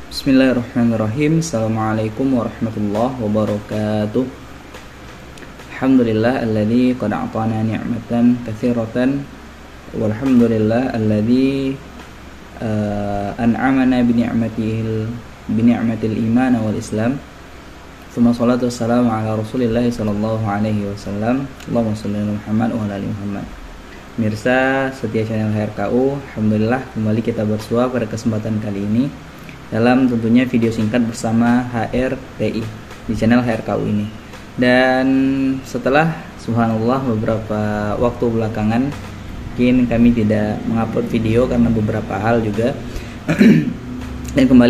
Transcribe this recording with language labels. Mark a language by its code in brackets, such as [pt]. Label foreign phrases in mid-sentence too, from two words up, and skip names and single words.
[ar] بسم الله الرحمن الرحيم. السلام عليكم ورحمة الله وبركاته. الحمد لله الذي قد أعطانا نعمة كثيرة والحمد لله الذي أنعمنا بنعمة الإيمان والإسلام. ثم الصلاة والسلام على رسول الله صلى الله عليه وسلم. اللهم صل على محمد وعلى آل محمد. [id] Mirsa setia channel HRKU, alhamdulillah kembali kita bersua pada kesempatan kali ini dalam tentunya video singkat bersama HRTI di channel HRKU ini. Dan setelah subhanallah beberapa waktu belakangan mungkin kami tidak mengupload video karena beberapa hal juga dan kembali